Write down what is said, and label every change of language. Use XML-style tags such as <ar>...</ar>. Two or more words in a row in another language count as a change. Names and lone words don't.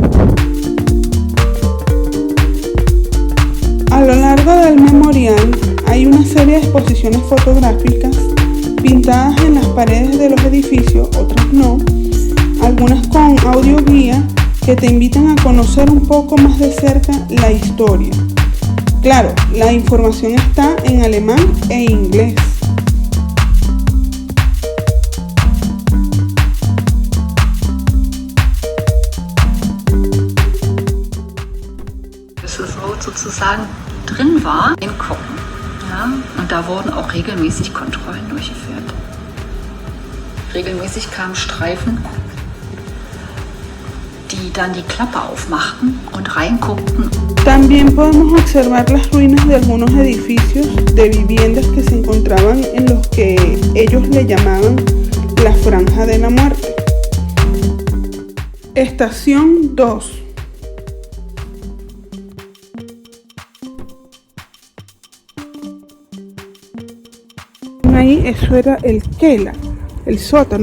<es>A lo largo del memorial hay una serie de exposiciones fotográficas pintadas en las paredes de los edificios, otras no, algunas con audio guía que te invitan a conocer un poco más de cerca la historia. Claro, la información está en alemán e inglés.</es> <de>Bis es sozusagen drin war, hingucken. Ja? Und da wurden auch regelmäßig Kontrollen durchgeführt. Regelmäßig kamen Streifen, die dann die Klappe aufmachten und reinguckten.</de> <es>También podemos observar las ruinas de algunos edificios de viviendas que se encontraban en los que ellos le llamaban la Franja de la Muerte. Estación 2. Ahí eso era el Keller, el sótano.</es>